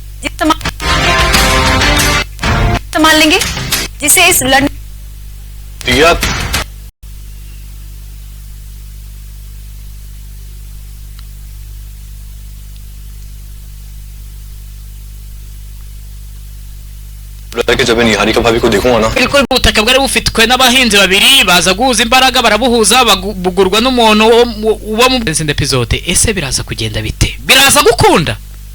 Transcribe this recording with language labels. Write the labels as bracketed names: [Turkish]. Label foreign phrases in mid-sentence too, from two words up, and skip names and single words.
[Hindi] संभाल लेंगे जिसे इस लंदन दिया जब मैं निहारिका भाभी को देखूंगा ना, [Kinyarwanda] बिल्कुल ubutaka bwari bufitwe n'abahinzi babiri baza guhuza imbaraga barabuhuza bugurwa n'umuntu uba mu episode. ese biraza kugenda bite? Biraza gukunda?